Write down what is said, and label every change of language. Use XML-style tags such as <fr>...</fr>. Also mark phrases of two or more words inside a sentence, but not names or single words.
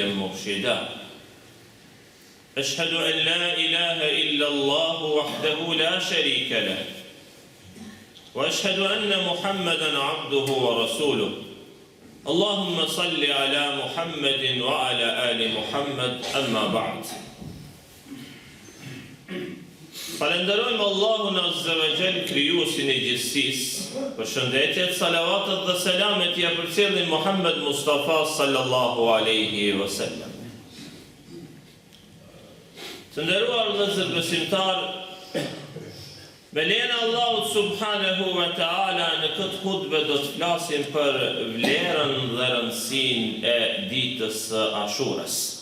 <ar>مرشدا أشهد أن لا إله إلا الله وحده لا شريك له وأشهد أن محمدًا عبده ورسوله اللهم صل على محمد وعلى آل محمد أما بعد</ar> <sq>Falenderojmë Allahun Azza wa Jall, krijuesin e gjithësisë. Përshëndetjet, salavatet dhe selamet ja përcjellin Muhammed Mustafa</sq> <ar>صلى الله عليه وسلم.</ar> <sq>Të nderuar vëllezër besimtar, me lejen e Allahut</sq> <ar>سبحانه وتعالى</ar> <sq>në këtë hutbë do të flasim për vlerën dhe rëndësinë e ditës së Ashurës.</sq>